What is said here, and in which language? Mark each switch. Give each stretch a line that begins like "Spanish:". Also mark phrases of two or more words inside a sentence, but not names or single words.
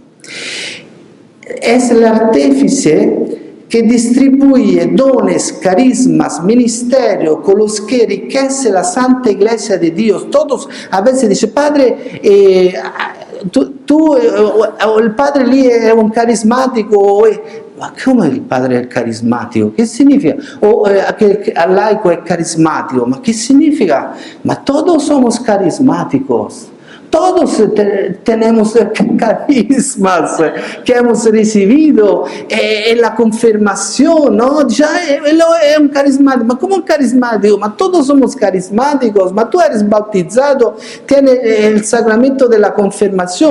Spanish: Es el artífice que distribuye dones, carismas, ministerios con los que enriquece la Santa Iglesia de Dios. Todos a veces dicen, Padre, el Padre
Italian: lì è un carismatico. Ma come il Padre è carismatico? Che significa? O che al laico è carismatico? Ma che significa? Ma
Spanish: todos somos carismáticos. Todos tenemos carismas que hemos recibido en la confirmación, ¿no? Ya es un carismático. ¿Ma cómo un carismático? Ma todos somos carismáticos. Ma tú eres bautizado, tienes el sacramento de la confirmación.